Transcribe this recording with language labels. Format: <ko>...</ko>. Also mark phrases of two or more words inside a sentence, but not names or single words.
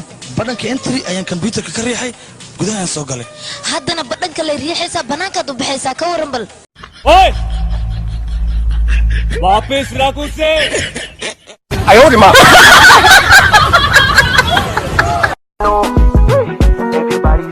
<so>badhanka entry ayaan computerka ka riixay gudaha aan soo galay haddana badhanka la riixaysa banaanka u baxaysa ka waran bal</so> <hi>ओए वापस रख उसे ayo di ma</hi>